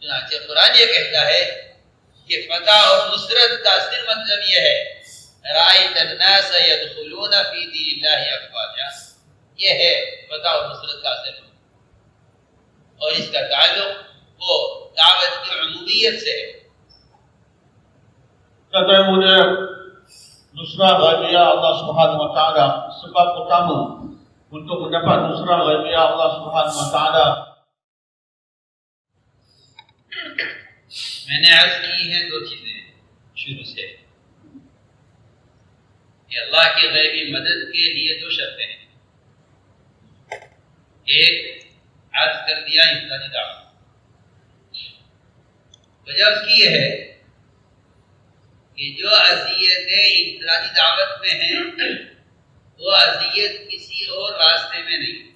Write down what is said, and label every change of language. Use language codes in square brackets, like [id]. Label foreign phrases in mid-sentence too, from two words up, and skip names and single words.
[ur] چنانچہ قرآن یہ کہتا ہے کہ فتح اور نصرت کا صرف مطلب یہ ہے [ar] رأیت الناس يدخلون فی دین اللہ افواجا، [ur] یہ ہے فتح اور نصرت کا اصل، اور اس کا تعلق وہ دعوت کی عمومیت سے ہے۔ [ms] kata yang mulia [ar] نصرة غيبية الله سبحانه وتعالى, [ms] sebab utama untuk mendapat [ar] نصرة غيبية الله سبحانه وتعالى [ur] میں نے عرض کی ہیں دو چیزیں شروع سے کہ اللہ کی غیبی مدد کے لیے دو شرطیں ہیں۔ ایک عرض کر دیا انفرادی دعوت، وجہ اس کی یہ ہے کہ جو اذیتیں انفرادی دعوت میں ہیں وہ اذیت کسی اور راستے میں نہیں۔